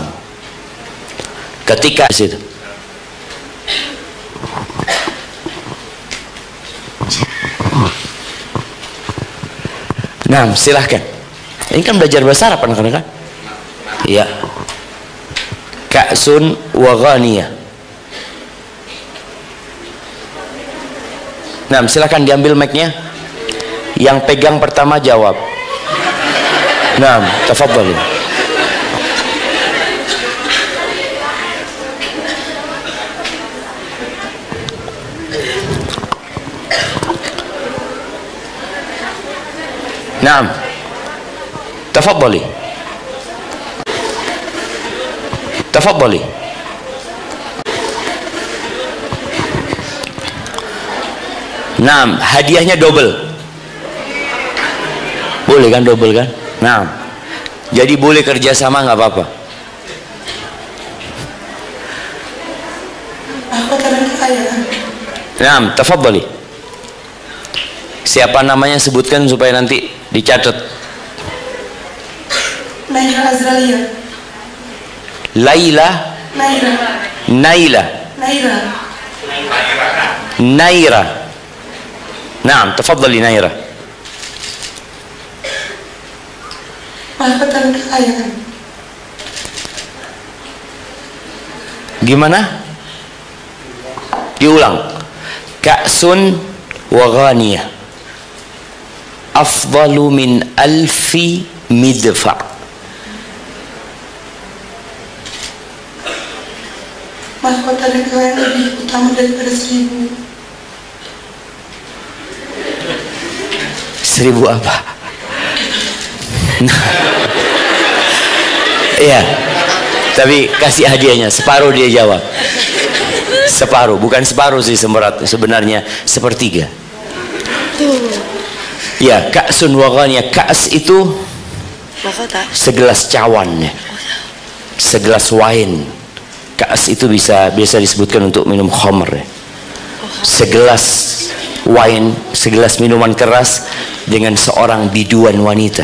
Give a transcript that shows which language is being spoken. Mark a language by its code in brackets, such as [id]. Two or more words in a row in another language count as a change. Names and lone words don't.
[id] Ketika situ nah, silahkan. Ini kan belajar bahasa Arab kan? [ar] Iya. كأس وغانية. [id] Nah, silahkan diambil mic-nya. Yang pegang pertama jawab. [ar] نعم تفضلي نعم. تفضلي تفضلي. [id] Naam, hadiahnya double. Boleh kan double kan? Naam. Jadi boleh kerjasama nggak apa-apa. [ar] نعم تفضلي. [id] Siapa namanya sebutkan supaya nanti dicatat. Naira Azralia. Laila. Naira. Naila. Naira. Naira. [ar] نعم تفضلي Naira. [id] Malapatan kekayaan. Gimana? Diulang. [ar] كأس وغانية أفضل من ألف مدفع'. [id] Mahkota negara yang lebih utama daripada 1000. 1000 apa? Iya. Tapi kasih hadiahnya, separuh dia jawab. Separuh, bukan separuh sih sebenarnya sepertiga. Ya, [ar] كأس وغانية. [id] Ka's itu segelas cawan ya. Segelas wine. Ka's itu biasa disebutkan untuk minum khamr ya. Segelas wine, segelas minuman keras dengan seorang biduan wanita.